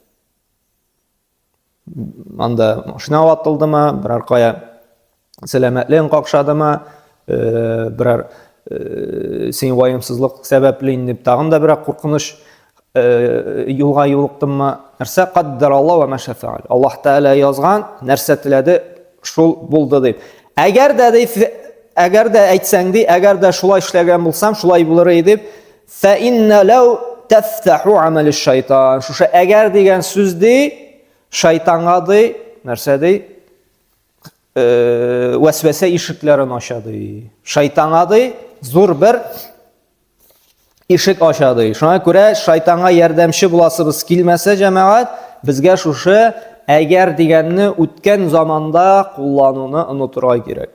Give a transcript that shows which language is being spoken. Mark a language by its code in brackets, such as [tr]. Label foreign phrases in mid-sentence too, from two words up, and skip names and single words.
[tt] Анда машина ватылдымы, берәр кая сәламәтлеген какшадымы, берәр син ваемсызлык сәбәпле инде тагын да берәр куркыныч юлга юлыктымы? Нәрсә? [ar] قدر الله وما شاء فعل. [tt] Аллаһ Тәгалә язган, нәрсә теләде шул булды дип. Әгәр дә әйтсәң ди, әгәр дә шулай эшләгән булсам, шулай булыр иде дип, [ar] فإن لو تفتح عمل الشيطان. [tt] Шушы әгәр дигән сүз ди, шайтанга ди, нәрсә ди? Вәсвәсә ишекләрен ачады. Шайтанга ди зур бер ишек ачады. Шуңа күрә шайтанга ярдәмче буласыбыз килмәсә, җәмәгать, безгә шушы әгәр дигәнне үткән заманда куллануны онытырга кирәк.